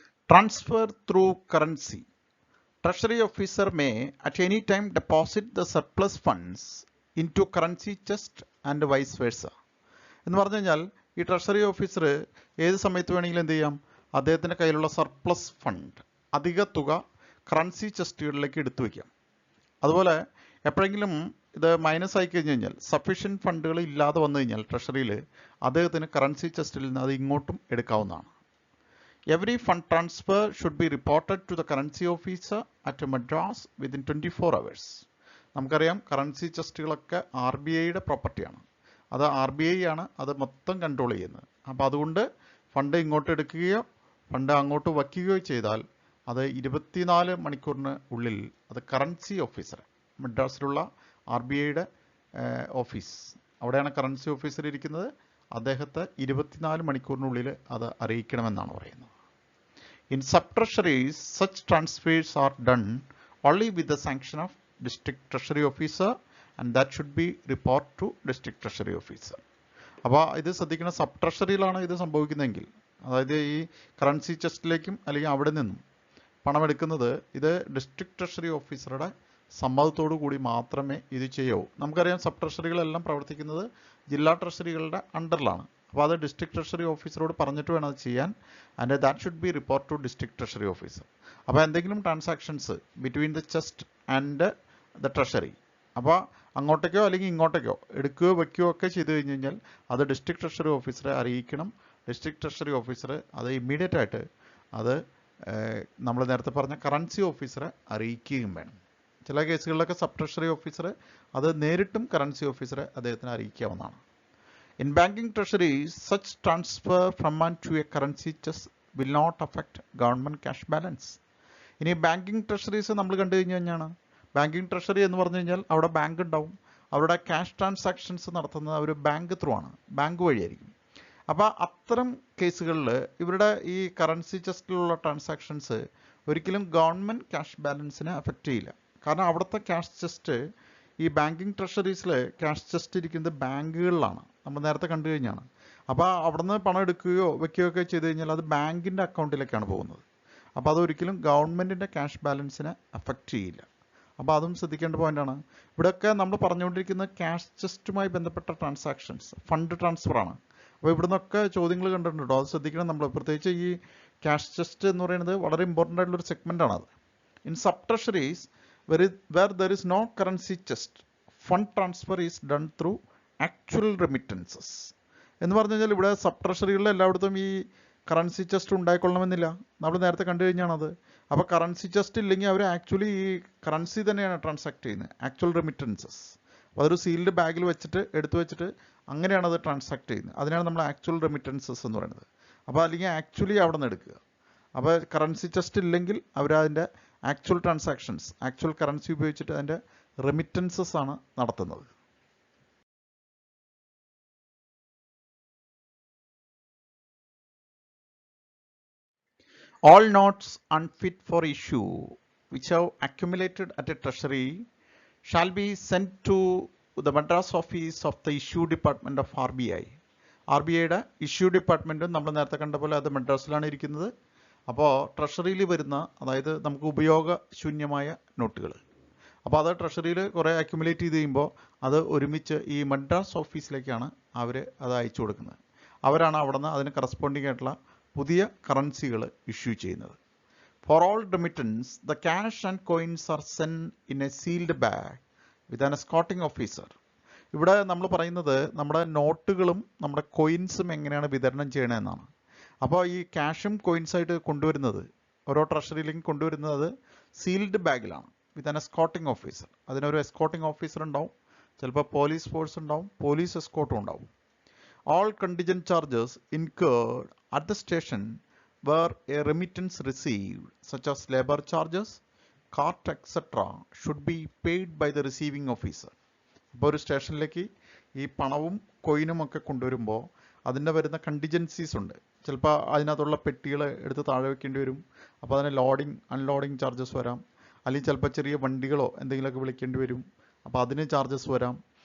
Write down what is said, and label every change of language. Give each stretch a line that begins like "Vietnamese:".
English: Transfer through currency. Treasury officer may at any time deposit the surplus funds into currency chest and vice versa.
Malayalam: എന്ന് പറഞ്ഞു കഴിഞ്ഞാൽ ഈ treasury officer ഏത് സമയത്ത് വേണമെങ്കിലും എന്ത് ചെയ്യാം, അദ്ദേഹത്തിൻ്റെ കയ്യിലുള്ള സർപ്ലസ് ഫണ്ട് അധിക തുക കറൻസി ചെസ്റ്റുകളിലേക്ക് എടുത്തു വയ്ക്കാം. അതുപോലെ എപ്പോഴെങ്കിലും ഇത് മൈനസ് ആയി കഴിഞ്ഞ് കഴിഞ്ഞാൽ സഫീഷ്യൻറ്റ് ഫണ്ടുകൾ ഇല്ലാതെ വന്നു കഴിഞ്ഞാൽ ട്രഷറിയിൽ അദ്ദേഹത്തിന് കറൻസി ചെസ്റ്റിൽ നിന്ന് അത് ഇങ്ങോട്ടും എടുക്കാവുന്നതാണ്.
English: Every fund transfer should be reported to the currency officer at Madras within 24 hours.
Malayalam: നമുക്കറിയാം കറൻസി ചെസ്റ്റുകളൊക്കെ RBIയുടെ പ്രോപ്പർട്ടിയാണ്. അത് RBI ആണ് അത് മൊത്തം കൺട്രോൾ ചെയ്യുന്നത്. അപ്പോൾ അതുകൊണ്ട് ഫണ്ട് ഇങ്ങോട്ട് എടുക്കുകയോ ഫണ്ട് അങ്ങോട്ട് വയ്ക്കുകയോ ചെയ്താൽ അത് 24 മണിക്കൂറിന് ഉള്ളിൽ അത് കറൻസി ഓഫീസർ, മദ്രാസിലുള്ള RBIയുടെ ഓഫീസ്, അവിടെയാണ് കറൻസി ഓഫീസർ ഇരിക്കുന്നത്, അദ്ദേഹത്തെ 24 മണിക്കൂറിനുള്ളിൽ അത് അറിയിക്കണമെന്നാണ് പറയുന്നത്.
English: In sub-treasuries, such transfers are done only with the sanction of district treasury officer and that should be report to district treasury officer.
Malayalam: അപ്പോൾ ഇത് ശ്രദ്ധിക്കണം, സബ് ട്രഷറിയിലാണ് ഇത് സംഭവിക്കുന്നതെങ്കിൽ, അതായത് ഈ കറൻസി ചെസ്റ്റിലേക്കും അല്ലെങ്കിൽ അവിടെ നിന്നും പണം എടുക്കുന്നത് ഇത് ഡിസ്ട്രിക്ട് ട്രഷറി ഓഫീസറുടെ സമ്മതത്തോടു കൂടി മാത്രമേ ഇത് ചെയ്യാവൂ. നമുക്കറിയാം സബ് ട്രഷറികളെല്ലാം പ്രവർത്തിക്കുന്നത് ജില്ലാ ട്രഷറികളുടെ അണ്ടറിലാണ്. അപ്പോൾ അത് ഡിസ്ട്രിക്ട് ട്രഷറി ഓഫീസറോട് പറഞ്ഞിട്ട് വേണം അത് ചെയ്യാൻ.
English: And that should be report to district treasury officer.
Malayalam: അപ്പോൾ എന്തെങ്കിലും
English: transactions between the chest and the treasury,
Malayalam: അപ്പോൾ അങ്ങോട്ടേക്കോ അല്ലെങ്കിൽ ഇങ്ങോട്ടേക്കോ എടുക്കുകയോ വയ്ക്കുകയോ ഒക്കെ ചെയ്ത് കഴിഞ്ഞ് കഴിഞ്ഞാൽ അത് ഡിസ്ട്രിക്ട് ട്രഷറി ഓഫീസറെ അറിയിക്കണം. ഡിസ്ട്രിക്ട് ട്രഷറി ഓഫീസർ അത് ഇമ്മീഡിയറ്റ് ആയിട്ട് അത് നമ്മൾ നേരത്തെ പറഞ്ഞ കറൻസി ഓഫീസറെ അറിയിക്കുകയും വേണം. ചില കേസുകളിലൊക്കെ സബ് ട്രഷറി ഓഫീസർ അത് നേരിട്ടും കറൻസി ഓഫീസറെ അദ്ദേഹത്തിന് അറിയിക്കാവുന്നതാണ്.
English: In banking treasuries, such transfer from and to a currency chest will not affect government cash balance.
Malayalam: ഇനി ബാങ്കിങ് ട്രഷറീസ് നമ്മൾ കണ്ടു കഴിഞ്ഞു കഴിഞ്ഞാണ്, ബാങ്കിങ് ട്രഷറി എന്ന് പറഞ്ഞു കഴിഞ്ഞാൽ അവിടെ ബാങ്ക് ഉണ്ടാവും, അവരുടെ ക്യാഷ് ട്രാൻസാക്ഷൻസ് നടത്തുന്നത് അവർ ബാങ്ക് ത്രൂ ആണ്, ബാങ്ക് വഴിയായിരിക്കും. അപ്പോൾ അത്തരം കേസുകളിൽ ഇവരുടെ ഈ കറൻസി ചെസ്റ്റിലുള്ള ട്രാൻസാക്ഷൻസ് ഒരിക്കലും ഗവൺമെൻറ് ക്യാഷ് ബാലൻസിനെ അഫക്റ്റ് ചെയ്യില്ല. കാരണം അവിടുത്തെ ക്യാഷ് ചെസ്റ്റ്, ഈ ബാങ്കിങ് ട്രഷറീസിൽ ക്യാഷ് ചെസ്റ്റ് ഇരിക്കുന്നത് ബാങ്കുകളിലാണ്, നമ്മൾ നേരത്തെ കണ്ടു കഴിഞ്ഞാണ്. അപ്പോൾ അവിടെ നിന്ന് പണം എടുക്കുകയോ വയ്ക്കുകയോ ഒക്കെ ചെയ്ത് കഴിഞ്ഞാൽ അത് ബാങ്കിൻ്റെ അക്കൗണ്ടിലേക്കാണ് പോകുന്നത്. അപ്പോൾ അതൊരിക്കലും ഗവൺമെൻറ്റിൻ്റെ ക്യാഷ് ബാലൻസിനെ അഫക്റ്റ് ചെയ്യില്ല. അപ്പോൾ അതും ശ്രദ്ധിക്കേണ്ട പോയിൻ്റാണ്. ഇവിടെയൊക്കെ നമ്മൾ പറഞ്ഞുകൊണ്ടിരിക്കുന്നത് ക്യാഷ് ചെസ്റ്റുമായി ബന്ധപ്പെട്ട ട്രാൻസാക്ഷൻസ്, ഫണ്ട് ട്രാൻസ്ഫറാണ്. അപ്പോൾ ഇവിടെ നിന്നൊക്കെ ചോദ്യങ്ങൾ കണ്ടിട്ടുണ്ടോ, അത് ശ്രദ്ധിക്കണം നമ്മൾ. പ്രത്യേകിച്ച് ഈ ക്യാഷ് ചെസ്റ്റ് എന്ന് പറയുന്നത് വളരെ ഇമ്പോർട്ടൻ്റ് ആയിട്ടുള്ളൊരു സെഗ്മെൻ്റാണ് അത്.
English: In sub treasuries where there is no currency chest, fund transfer is done through actual remittances.
Malayalam: എന്ന് പറഞ്ഞു കഴിഞ്ഞാൽ ഇവിടെ സബ് ട്രഷറികളിൽ എല്ലായിടത്തും ഈ കറൻസി ചെസ്റ്റ് ഉണ്ടായിക്കൊള്ളണമെന്നില്ല. നമ്മൾ നേരത്തെ കണ്ടു കഴിഞ്ഞാണത്. അപ്പോൾ കറൻസി ചെസ്റ്റ് ഇല്ലെങ്കിൽ അവർ ആക്ച്വലി ഈ കറൻസി തന്നെയാണ് ട്രാൻസാക്ട് ചെയ്യുന്നത്, ആക്ച്വൽ റെമിറ്റൻസസ്. അപ്പോൾ അതൊരു സീൽഡ് ബാഗിൽ വെച്ചിട്ട് എടുത്തു വെച്ചിട്ട് അങ്ങനെയാണ് അത് ട്രാൻസാക്ട് ചെയ്യുന്നത്. അതിനാണ് നമ്മൾ ആക്ച്വൽ റെമിറ്റൻസസ് എന്ന് പറയുന്നത്. അപ്പോൾ അല്ലെങ്കിൽ ആക്ച്വലി അവിടെ നിന്ന് എടുക്കുക. അപ്പോൾ കറൻസി ചെസ്റ്റ് ഇല്ലെങ്കിൽ അവരതിൻ്റെ ആക്ച്വൽ ട്രാൻസാക്ഷൻസ്, ആക്ച്വൽ കറൻസി ഉപയോഗിച്ചിട്ട് അതിൻ്റെ റെമിറ്റൻസസ് ആണ് നടത്തുന്നത്.
English: All notes unfit for issue which have accumulated at a treasury shall be sent to the Madras office of the issue department of RBI.
Malayalam: RBIയുടെ issue ഡിപ്പാർട്ട്മെൻറ്റും നമ്മൾ നേരത്തെ കണ്ട പോലെ അത് മദ്രാസിലാണ് ഇരിക്കുന്നത്. അപ്പോൾ ട്രഷറിയിൽ വരുന്ന, അതായത് നമുക്ക് ഉപയോഗശൂന്യമായ നോട്ടുകൾ, അപ്പോൾ അത് ട്രഷറിയിൽ കുറേ അക്യുമുലേറ്റ് ചെയ്ത് കഴിയുമ്പോൾ അത് ഒരുമിച്ച് ഈ മദ്രാസ് ഓഫീസിലേക്കാണ് അവർ അത് അയച്ചു കൊടുക്കുന്നത്. അവരാണ് അവിടെ നിന്ന് അതിന് കറസ്പോണ്ടിങ് ആയിട്ടുള്ള പുതിയ കറൻസികൾ ഇഷ്യൂ ചെയ്യുന്നത്.
English: For all remittance the cash and coins are send in a sealed bag with an escorting officer.
Malayalam: ഇവിടെ നമ്മൾ പറയുന്നത് നമ്മുടെ നോട്ടുകളും നമ്മുടെ കോയിൻസും എങ്ങനെയാണ് വിതരണം ചെയ്യണമെന്നാണ്. അപ്പോൾ ഈ ക്യാഷും കോയിൻസായിട്ട് കൊണ്ടുവരുന്നത്, ഓരോ ട്രഷറിയിലേക്കും കൊണ്ടുവരുന്നത് സീൽഡ് ബാഗിലാണ്
English: With an escorting officer.
Malayalam: അതിനൊരു എസ്കോർട്ടിംഗ് ഓഫീസർ ഉണ്ടാവും, ചിലപ്പോൾ പോലീസ് ഫോഴ്സ് ഉണ്ടാവും, പോലീസ് എസ്കോർട്ടും ഉണ്ടാവും.
English: All contingent charges incurred at the station where a remittance received, such as labor charges, cart, etc., should be paid by the receiving officer.
Malayalam: അപ്പോൾ ഒരു സ്റ്റേഷനിലേക്ക് ഈ പണവും കോയിനും ഒക്കെ കൊണ്ടുവരുമ്പോൾ അതിൻ്റെ വരുന്ന കണ്ടിജൻസീസ് ഉണ്ട്. ചിലപ്പോൾ അതിനകത്തുള്ള പെട്ടികൾ എടുത്ത് താഴെ വെക്കേണ്ടി വരും. അപ്പോൾ അതിന് ലോഡിങ് അൺലോഡിങ് ചാർജസ് വരാം. അല്ലെങ്കിൽ ചിലപ്പോൾ ചെറിയ വണ്ടികളോ എന്തെങ്കിലുമൊക്കെ വിളിക്കേണ്ടി വരും. അപ്പോൾ അതിന് ചാർജസ് വരാം.